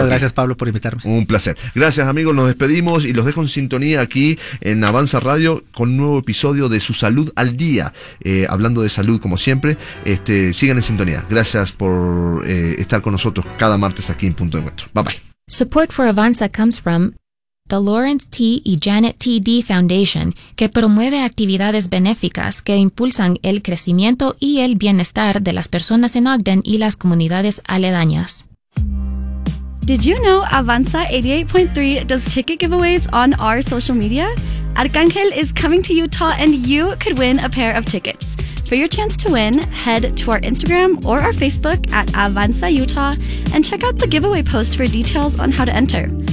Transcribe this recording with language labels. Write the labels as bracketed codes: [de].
[es] Muchas gracias, Pablo, por invitarme. Un placer. Gracias, amigos. Nos despedimos y los dejo en sintonía aquí en Avanza Radio con un nuevo episodio de Su Salud al Día. Hablando de salud, como siempre, sigan en sintonía. Gracias por estar con nosotros cada martes aquí en Punto de Encuentro. [en] Bye, bye. Support for Avanza comes from the Lawrence T. [es] y Janet T. D. Foundation, que promueve actividades benéficas que impulsan el crecimiento y el bienestar de las personas en Ogden y las comunidades aledañas. [en] Did you know Avanza 88.3 does ticket giveaways on our social media? Arcángel is coming to Utah and you could win a pair of tickets. For your chance to win, head to our Instagram or our Facebook at Avanza Utah and check out the giveaway post for details on how to enter.